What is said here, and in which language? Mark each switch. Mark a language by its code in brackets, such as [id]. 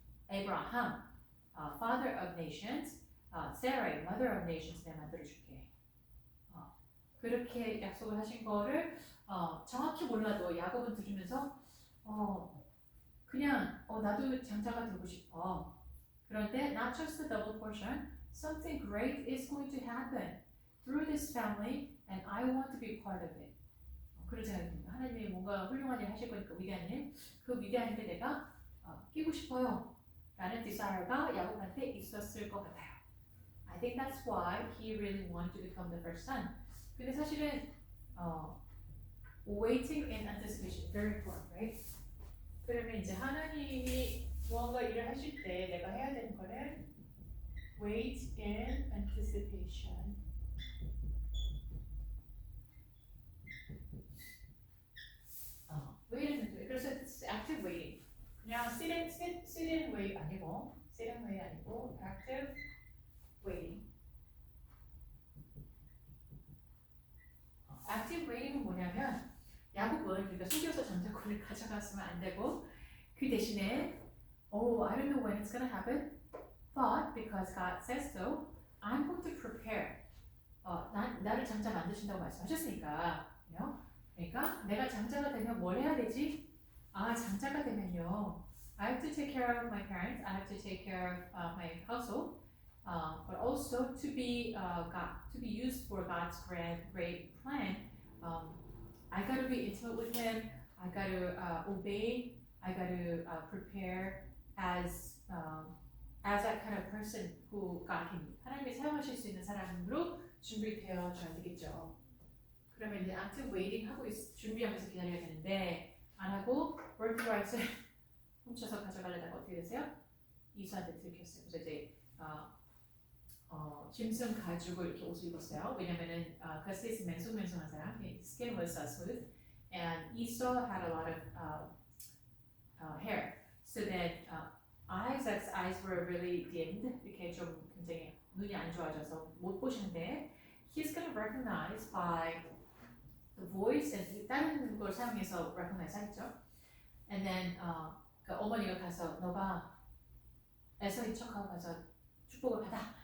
[en] Abraham, father of nations, Sarai, mother of nations [ko] 내가 만들어 줄게. 그렇게 약속을 하신 거를 정확히 몰라도 야곱은 들으면서 그냥 나도 장자가 되고 싶어. 그런데 [en] not just a double portion, something great is going to happen through this family, and I want to be part of it. [ko] 그런 생각이 듭니다. 하나님이 뭔가 훌륭한 일 하실 거니까 위대한 일, 그 위대한 일에 내가 끼고 싶어요. 라는 디자이어가 야곱한테 있었을 것 같아요. [en] I think that's why he really wanted to become the first son. [ko] 근데 사실은 [en] waiting and anticipation very important, right? [ko] 그러면 이제 하나님이 무언가 일을 하실 때 내가 해야 되는 거는 [en] wait and anticipation. wait and anticipation. 그래서 it's active waiting. [ko] 그냥 [en] sit and wait [ko] 아니고 [en] sit and wait 아니고 active waiting. [ko] active waiting은 뭐냐면 야곱은 그러니까 속여서 장자권을 가져갔으면 안 되고 그 대신에 [en] I don't know when it's gonna happen, but because God says so, I'm going to prepare. [ko] 나를 장자 만드신다고 말씀하셨으니까, [en] you know? [ko] 그러니까 내가 장자가 되면 뭘 해야 되지? 장자가 되면요, [en] I have to take care of my parents, I have to take care of my household, but also to be used for God's great plan. I got to be intimate with Him. I got to obey. I got to prepare as that kind of person who God can [ko] 하나님이 사용하실 수 있는 사람으로 준비되어져야 되겠죠. 그러면 이제 active waiting 하고 준비하면서 기다려야 되는데 안 하고 birthright을 훔쳐서 가져가려다가 어떻게 됐어요? 이수한테 들켰어요. 그래서 이제 짐승 가죽을 이렇게 옷을 입었어요. 왜냐면은 가스이스 맹숭맹숭한 사람, [en] his skin was smooth, and Esau had a lot of hair. So that Isaac's eyes were really dimmed. [ko] 이렇게 좀 굉장히 눈이 안 좋아져서 못 보시는데, [en] he's gonna recognize by the voice and [ko] 다른 걸 사용해서 recognize 하겠죠. [en] And then [ko] 그 어머니가 가서 너가 에서인 척하고 가서 축복을 받아.